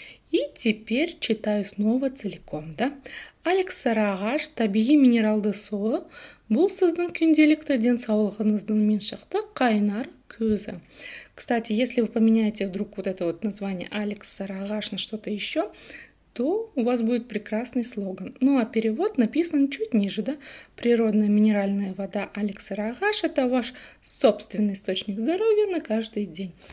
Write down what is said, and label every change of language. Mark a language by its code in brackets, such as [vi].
[ru] И теперь читаю снова целиком, да? [kk] Алекс Сарыағаш табиғи минералды суы бұл сіздің күнделікті денсаулығыңыздың меншікті қайнар көзі. [ru] Кстати, если вы поменяете вдруг вот это вот название Алекс Сарыағаш на что-то еще, то у вас будет прекрасный слоган. Ну а перевод написан чуть ниже, да? Природная минеральная вода Алекс Сарыағаш – это ваш собственный источник здоровья на каждый день.